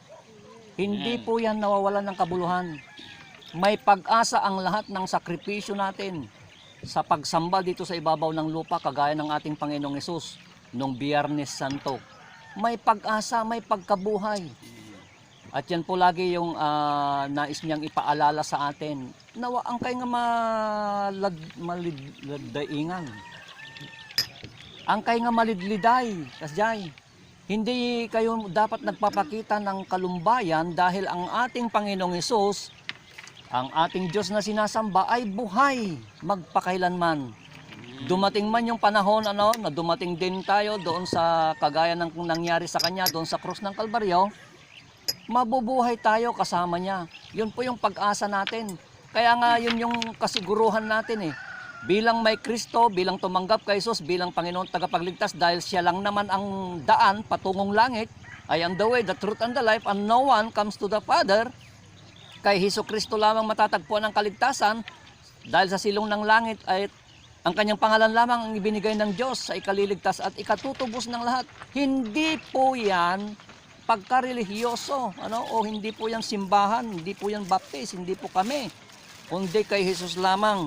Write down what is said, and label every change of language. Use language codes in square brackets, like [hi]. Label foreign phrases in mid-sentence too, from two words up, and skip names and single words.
[tl] Hindi po yan nawawalan ng kabuluhan. May pag-asa ang lahat ng sakripisyo natin sa pagsamba dito sa ibabaw ng lupa, kagaya ng ating Panginoong Hesus nung Biyernes Santo. May pag-asa, may pagkabuhay. At yan po lagi yung nais niyang ipaalala sa atin. [ilo] Nawa ang kay nga maliddaingan. Ang kay nga malidliday, kasjay. [tl] Hindi kayo dapat nagpapakita ng kalumbayan dahil ang ating Panginoong Hesus, ang ating Diyos na sinasamba ay buhay magpakailanman. Dumating man yung panahon na dumating din tayo doon sa kagaya ng nangyari sa Kanya doon sa krus ng Kalbaryo, mabubuhay tayo kasama Niya. Yun po yung pag-asa natin. Kaya nga yun yung kasiguruhan natin eh. Bilang may Kristo, bilang tumanggap kay Jesus, bilang Panginoon tagapagligtas, dahil siya lang naman ang daan patungong langit, [en] I am the way, the truth, and the life, and no one comes to the Father. [tl] Kay Hesus Kristo lamang matatagpuan ang kaligtasan, dahil sa silong ng langit ay Ang kanyang pangalan lamang ang ibinigay ng Diyos sa ikaliligtas at ikatutubos ng lahat. Hindi po yan pagkarelihiyoso, o hindi po yan simbahan, hindi po yan baptist, hindi po kami, kundi kay Jesus lamang.